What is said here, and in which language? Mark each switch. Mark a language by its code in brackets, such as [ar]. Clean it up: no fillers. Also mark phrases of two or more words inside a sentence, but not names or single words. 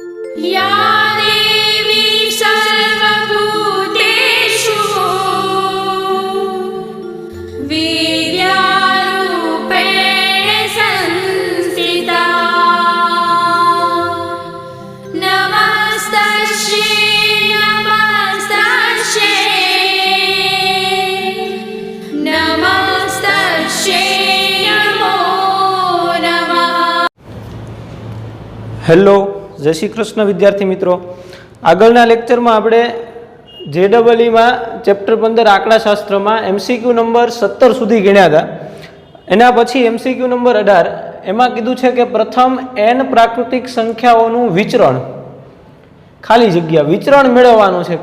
[sa] या देवी सर्वभूतेषु विद्यारूपेण संस्थिता नमस्तस्यै नमस्तस्यै नमस्तस्यै नमो नमः। [gu] હેલો, જય શ્રી કૃષ્ણ વિદ્યાર્થી મિત્રો। આગળના લેક્ચરમાં આપણે JEEમાં ચેપ્ટર 15 આંકડાશાસ્ત્રમાં MCQ નંબર 17 સુધી ગણ્યા હતા। એના પછી MCQ નંબર 18 એમાં કીધું છે કે પ્રથમ n પ્રાકૃતિક સંખ્યાઓનું વિચરણ, ખાલી જગ્યા વિચરણ મેળવવાનું છે।